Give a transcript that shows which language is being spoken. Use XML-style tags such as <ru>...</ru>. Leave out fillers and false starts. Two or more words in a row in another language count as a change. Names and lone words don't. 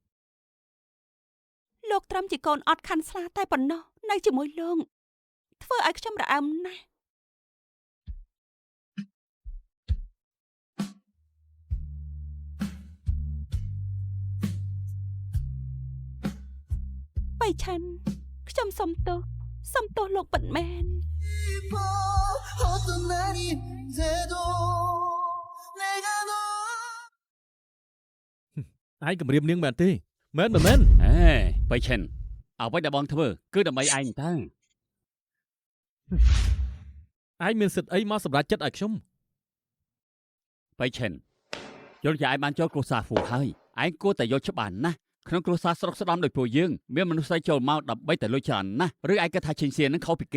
<km>លោកត្រឹមជាកូនអត់ខាន់ស្លាតែប៉ុណ្ណោះនៅជាមួយលោកធ្វើឲ្យខ្ញុំរអើមណាស់បៃឆាន់ខ្ញុំសុំទោសលោកពិតមែន</km> <ko>어떤 날인데도 내가 너</ko> <km>ឯងគម្រាមនាងមែនទេមែន អេបៃឈិនអ្វីដែលបងធ្វើគឺដើម្បីឯងតើ ឯងមានសិទ្ធិអីមកសម្រេចចិត្តឲ្យខ្ញុំ បៃឈិនយល់ជាឯងបានចូលគ្រួសារហ្វូហើយឯងគួរតែយល់ច្បាស់ណាស់ក្នុងគ្រួសារស្រុកស្ដំដោយពួកយើងមានមនុស្សស្រីចូលមកដើម្បីតែលុយច្រើនណាស់ឬឯងគិតថាឈិញសៀននឹងខុសពីគេ</km>